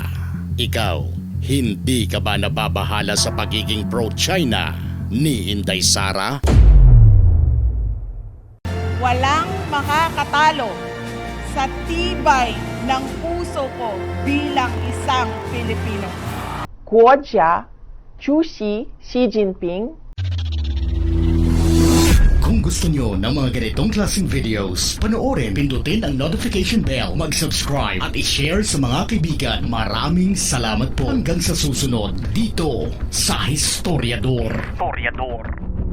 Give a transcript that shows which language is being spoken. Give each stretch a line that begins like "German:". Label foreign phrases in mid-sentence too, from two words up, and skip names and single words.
Filipino: Ikaw, hindi ka ba nababahala sa pagiging pro-China ni Inday Sara? Walang makakatalo sa tibay ng puso ko bilang isang Pilipino.
Chinese: 国家主席习近平
Filipino: Kung gusto nyo ng mga ganitong klaseng videos, panoorin, pindutin ang notification bell, mag-subscribe at i-share sa mga kaibigan. Maraming salamat po hanggang sa susunod dito sa Historiador.